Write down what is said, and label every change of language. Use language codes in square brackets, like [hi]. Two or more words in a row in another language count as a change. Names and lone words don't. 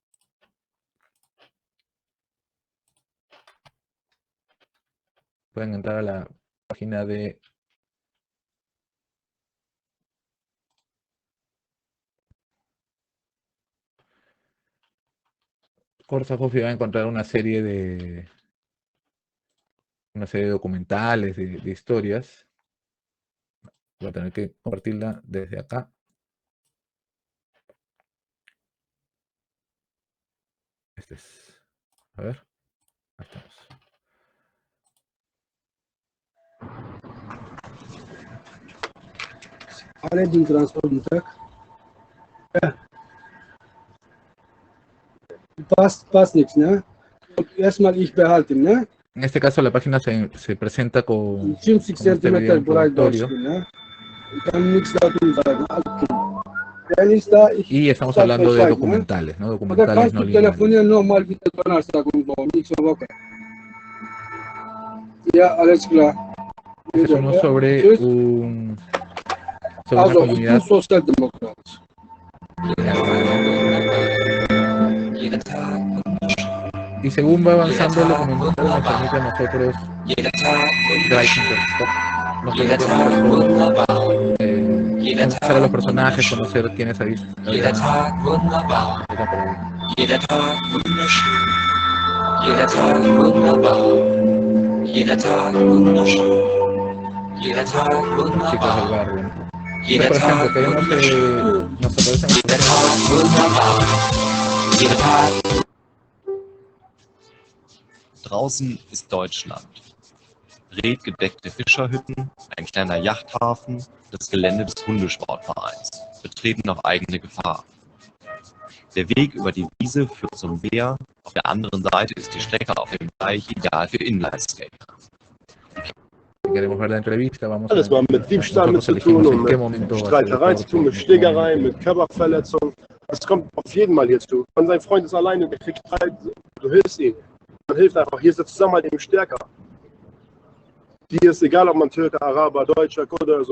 [es] Pueden entrar a la página de Korsakoff y van a encontrar una serie de documentales, de historias. Voy a tener que compartirla desde acá. Este es. A ver. Ahí estamos. [de] Alle den Transporttag. Ja. Passt nichts, ne? Und erstmal ich behalte, ne? [es] En este caso la página se presenta con 50 este cm video [de] breit Deutsch, [es] introductorio. [de] ne? Ich kann nichts dazu sagen. Wenn ich da, [es] Y estamos [de] sag [es] hablando de [de] Bescheid, ne? [es] documentales, ¿no? [de] Oder [es] Documentales [de] kannst [es] no [de] du [es] lineales. [de] telefonieren nochmal wieder Donnerstag und so, nächste Woche. Ja, alles klar. [es] Este es uno sobre [de] Tschüss. [es] sobre una [de] Also, ich bin [es] comunidad [de] Sozialdemokrat. [es] en Alemania. Y según va avanzando el documental, nos permite a nosotros conocer a los personajes, conocer quiénes habían. [de] Jeder Tag wunderbar. Jeder Tag wunderschön. Jeder Tag wunderbar. Jeder Tag wunderschön. Jeder Tag [es] Chicos del [de] wunderbar. [es] barrio, ¿no? [de] Jeder [es] Por ejemplo, [de] Tag [es] queremos [de] wunderschön. [es] nos aparecen [de] Jeder Tag wunderbar. Jeder Tag. Draußen ist Deutschland. Redgedeckte Fischerhütten, ein kleiner Yachthafen, das Gelände des Hundesportvereins, betreten auf eigene Gefahr. Der Weg über die Wiese führt zum Meer, auf der anderen Seite ist die Strecke auf dem Deich ideal für Inlineskater. [es] Si queremos ver la entrevista, vamos [de] Alles mal mit Diebstahl mit zu tun und mit Streiterei zu tun, mit Schlägerei, mit Körperverletzung. Das kommt auf jeden Mal hier zu. Wenn sein Freund ist alleine und er kriegt Streit, du hilfst ihm. Man hilft einfach. Hier ist der Zusammenhalt eben stärker. Hier ist egal, ob man Türke, Araber, Deutscher, Kurder oder so.